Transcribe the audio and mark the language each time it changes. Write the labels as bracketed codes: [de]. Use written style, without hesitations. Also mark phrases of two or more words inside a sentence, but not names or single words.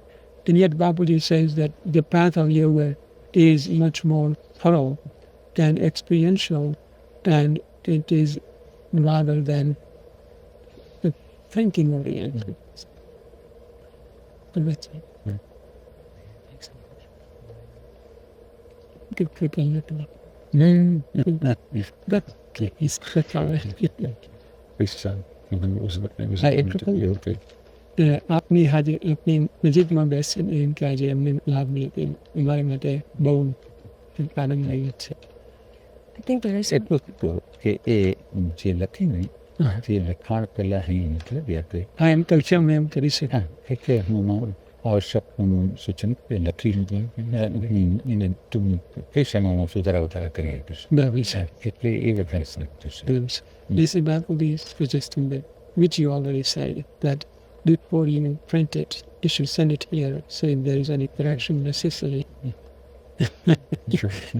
[en] And yet Bapuji says that the path of yoga is much more thorough and experiential, and it is rather than thinking oriented. But that's it. Give Kripalu a little. That's all right. Please, it was okay. [gu] આપની હાજરી આપની નજીકમાં બેસીને આજે એમને લાભ મળે અમારા માટે બહુ આનંદ લાગ્યો છે. [en] I think there is [gu] એટલું કે એ જે લખીને તે લખાણ પહેલાં અહીં નીકળી હતી. હા એમ કલ્ચર એમ કરી શકાય. એટલે હું આવશ્યક સૂચન લખી એને કઈ સમયમાં સુધારા વધારા કરી આપીશ. બરાબર છે. એટલે એ વધારે થશે. [en] This is Bapuji suggesting that, which you already said, that before you print it, you should send it here, so if there is any correction necessary. Sure.